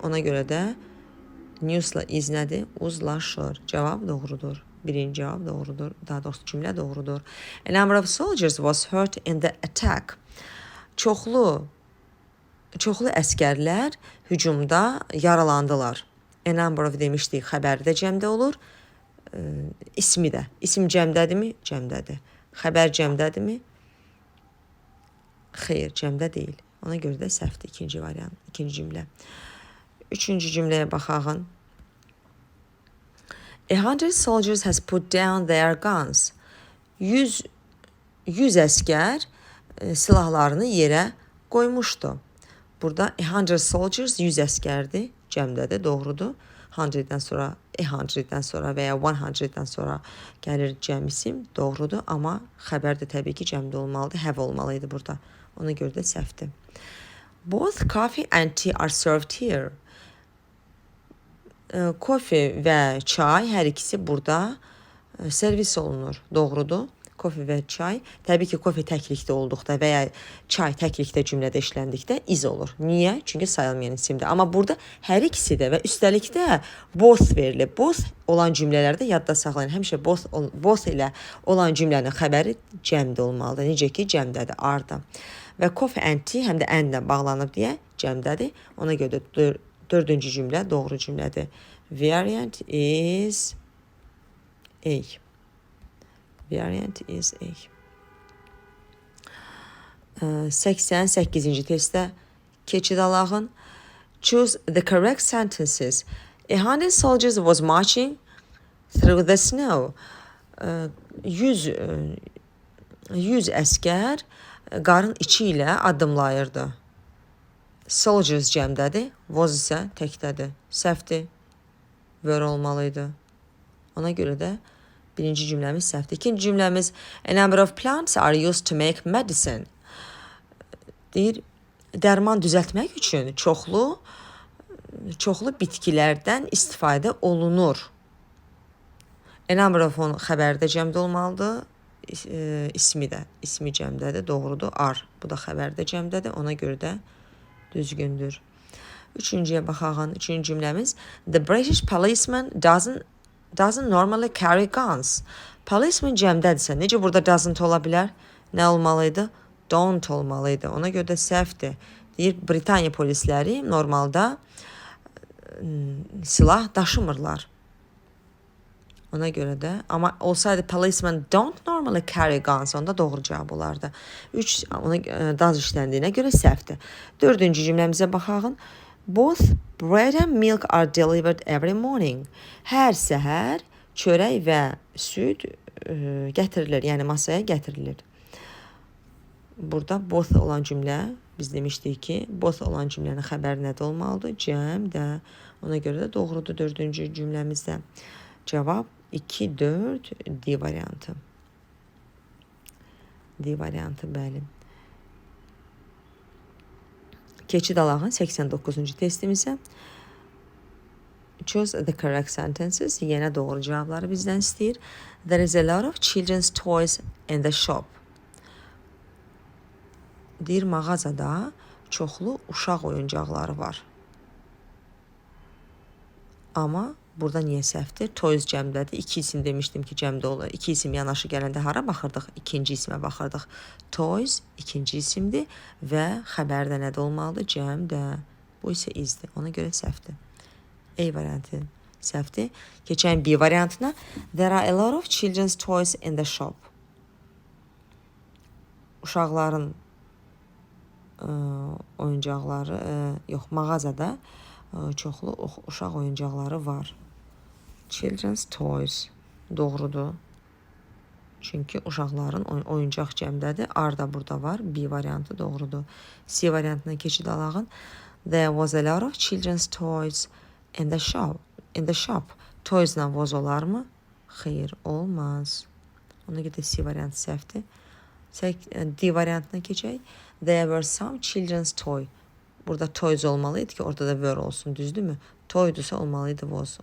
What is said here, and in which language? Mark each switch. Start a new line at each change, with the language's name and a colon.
Azerbaijani: Ona görə də newsla is nədir? Uzlaşır. Cavab doğrudur. Birinci cavab doğrudur. Daha doğrusu cümlə doğrudur.
English: A number of soldiers was hurt in the attack.
Azerbaijani: Çoxlu əskərlər hücumda yaralandılar. A number of demişdik, xəbərdə cəmdə olur. İsmi də. İsim cəmdədirmi? Cəmdədir. Xəbər cəmdədirmi? Xeyr, cəmdə deyil. Ona görə də səhvdir ikinci variant, ikinci cümlə. Üçüncü cümləyə baxağın.
English: 100 soldiers has put down their guns.
Azerbaijani: 100 əskər silahlarını yerə qoymuşdu. Burada 100 soldiers 100 əskərdir, cəmdədir, doğrudur. 100-dən sonra, 100-dən sonra və ya 100-dən sonra gəlir cəm isim, doğrudur. Amma xəbər də təbii ki, cəmdə olmalıdır, have olmalıydı burada. Ona görə də səhvdir.
English: Both coffee and tea are served here.
Azerbaijani: Kofe və çay hər ikisi burada servis olunur, doğrudur. Kofe və çay, təbii ki, kofe təklikdə olduqda və ya çay təklikdə cümlədə işləndikdə is olur. Niyə? Çünki sayılmayan isimdir. Amma burada hər ikisi də və üstəlik də both verilir. Both olan cümlələrdə yadda saxlayın. Həmişə both ilə olan cümlənin xəbəri cəmdə olmalıdır. Necə ki, cəmdədir, are-da. Və coffee and tea həm də and-lə bağlanıb deyə cəmdədir. Ona görə də dördüncü cümlə doğru cümlədir.
English: Variant is A. Variant is A.
Azerbaijani: 88-ci testdə keçid alağın.
English: Choose the correct sentences. 100 soldiers was marching through the snow.
Azerbaijani: 100 əskər qarın içi ilə addımlayırdı. Soldiers cəmdədir, was isə təkdədir. Səhvdir, were olmalıydı. Ona görə də birinci cümləmiz səhvdir. İkinci cümləmiz
English: a number of plants are used to make medicine.
Azerbaijani: Deyir, dərman düzəltmək üçün çoxlu bitkilərdən istifadə olunur. A number of xəbərdə cəmdə olmalıdır. İsmi cəmdədir, doğrudur. Are, bu da xəbərdə cəmdədir. Ona görə də düzgündür. Üçüncüyə baxağın. Üçüncü cümləmiz
English: the British policeman doesn't normally carry guns.
Azerbaijani: Policeman cəmdədirsə, necə burada doesn't ola bilər? Nə olmalıydı? Don't olmalıydı. Ona görə də səhvdir. Deyir, Britaniya polisləri normalda silah daşımırlar. Ona görə də, amma olsaydı
English: policemen don't normally carry guns,
Azerbaijani: onda doğru cavab olardı. 3 ona daz işləndiyinə görə səhvdir. Dördüncü cümləmizə baxağın.
English: Both bread and milk are delivered every morning.
Azerbaijani: Hər səhər çörək və süd gətirilir, yəni masaya gətirilir. Burada both olan cümlə, biz demişdik ki, both olan cümlənin xəbəri nədə olmalıdır? Cəmdə. Ona görə də doğrudur dördüncü cümləmizdə. Cavab 2, 4, D variantı. D variantı, bəli. Keçid alağın 89-cu testimizə.
English: Choose the correct sentences.
Azerbaijani: Yenə doğru cavabları bizdən istəyir.
English: There is a lot of children's toys in the shop.
Azerbaijani: Deyir, mağazada çoxlu uşaq oyuncaqları var. Amma burada niyə səhvdir? Toys cəmdədir. İki isim demişdim ki, cəmdə olur. İki isim yanaşı gələndə hara baxırdıq? İkinci ismə baxırdıq. Toys ikinci isimdir və xəbərdə nədə olmalıdır? Cəmdə. Bu isə izdir. Ona görə səhvdir. A variantı səhvdir. Keçən B variantına.
English: There are a lot of children's toys in the shop.
Azerbaijani: Uşaqların oyuncaqları, mağazada çoxlu uşaq oyuncaqları var. Children's toys doğrudur. Çünki uşaqların oyuncaq cəmdədir. Are da burada var. B variantı doğrudur. C variantına keçid alağın.
English: There was a lot of children's toys in the shop.
Azerbaijani: Toys-la was olarmı? Xeyr, olmaz. Ona görə C variantı səhvdir. D variantına keçək.
English: There were some children's toy.
Azerbaijani: Burada toys olmalıydı ki, orada da were olsun, düzdürmü? Toydursa olmalıydı was.